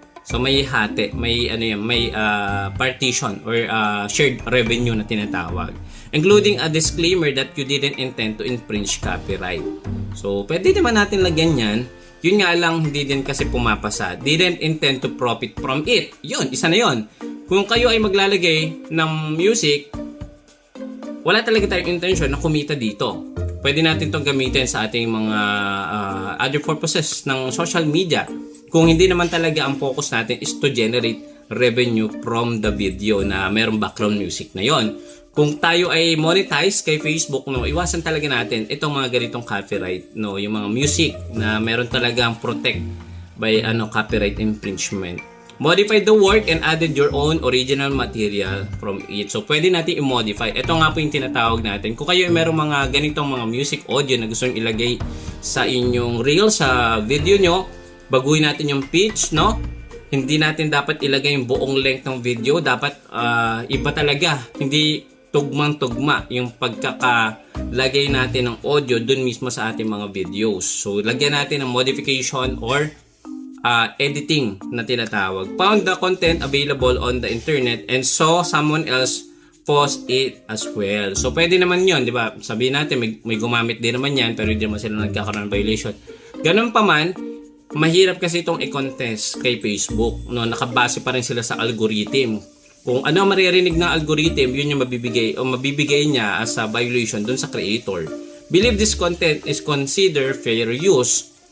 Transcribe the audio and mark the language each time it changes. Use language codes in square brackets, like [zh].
[tl] So may hati, may partition or shared revenue na tinatawag, [en] including a disclaimer that you didn't intend to infringe copyright. [tl] So pwede naman natin lagyan yan. Yun nga lang hindi din kasi pumapasa. [en] Didn't intend to profit from it. [tl] Yun, isa na yun. Kung kayo ay maglalagay ng music, wala talaga tayong intention na kumita dito. Pwede natin itong gamitin sa ating mga other purposes ng social media. Kung hindi naman talaga ang focus natin is [en] to generate revenue from the video [tl] na mayroong background music na yon. Kung tayo ay monetize kay Facebook, no, iwasan talaga natin itong mga ganitong copyright, no, yung mga music na meron talagang [en] protect by copyright infringement. Modify the work and added your own original material from it. [tl] So pwede natin i-modify. Ito nga po yung tinatawag natin. Kung kayo ay merong mga ganitong mga music audio na gusto nyo ilagay sa inyong reel, sa video nyo, baguhin natin yung pitch, no? Hindi natin dapat ilagay yung buong length ng video. Dapat iba talaga. Hindi tugmang-tugma yung pagkakalagay natin ng audio dun mismo sa ating mga videos. So, lagyan natin ng modification or editing na tinatawag. [en] Found the content available on the internet and saw someone else post it as well. [tl] So, pwede naman yun, di ba? Sabihin natin, may gumamit din naman yan, pero hindi naman sila nagkakaroon ng violation. Ganun pa man, mahirap kasi itong i-contest kay Facebook. No? Nakabase pa rin sila sa algorithm. Kung ano ang maririnig ng algorithm, yun yung mabibigay niya as a violation dun sa creator. [en] Believe this content is considered fair use.